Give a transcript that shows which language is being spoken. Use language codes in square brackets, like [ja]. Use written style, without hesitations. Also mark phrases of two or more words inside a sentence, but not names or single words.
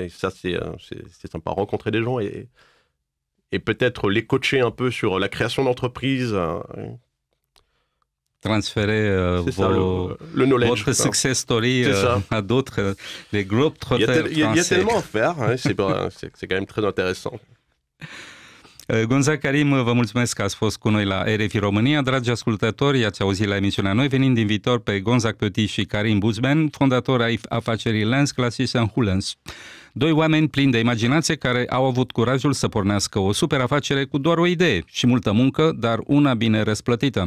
[fr] Et ça, c'est sympa, rencontrer des gens et peut-être les coacher un peu sur la création d'entreprise. Transférer le knowledge, votre [en] success story [fr] à d'autres, les groupes trotteurs. Il y a tellement à faire, hein, c'est quand même très intéressant. [ro] Gonzague, Karim, vă mulțumesc că ați fost cu noi la RFI România. Dragi ascultători, i-ați auzit la emisiunea Noi venind din viitor pe Gonzague Petit și Karim Buzben, fondatori ai afacerii Lens Glasses & Hulens. Doi oameni plini de imaginație care au avut curajul să pornească o super afacere cu doar o idee și multă muncă, dar una bine răsplătită.